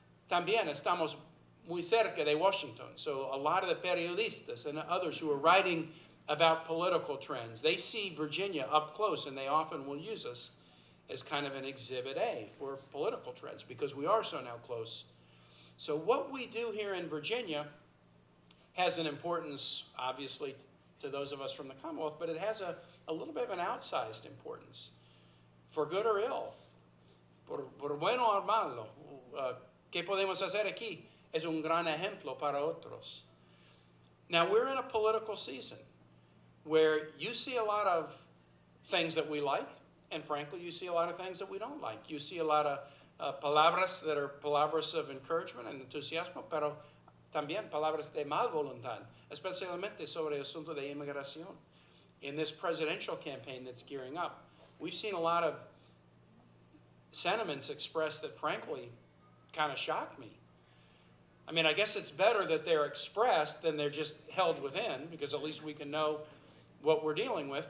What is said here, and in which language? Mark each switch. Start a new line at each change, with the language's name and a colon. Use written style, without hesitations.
Spanish: También estamos muy cerca de Washington,
English: so a lot of the periodistas and others who are writing about political trends, they see Virginia up close, and they often will use us as kind of an exhibit A for political trends because we are so now close. So what we do here in Virginia has an importance, obviously, to those of us from the Commonwealth, but it has a little bit of an outsized importance, for good or ill,
Spanish: por bueno o malo. ¿Qué podemos hacer aquí? Es un gran ejemplo para otros.
English: Now, we're in a political season where you see a lot of things that we like, and frankly, you see a lot of things that we don't like. You see a lot of
Spanish: palabras
English: that are
Spanish: palabras
English: of encouragement and
Spanish: entusiasmo, pero también palabras de mal voluntad, especialmente sobre el asunto de inmigración.
English: In this presidential campaign that's gearing up, we've seen a lot of sentiments expressed that frankly kind of shock me. I mean, I guess it's better that they're expressed than they're just held within, because at least we can know what we're dealing with.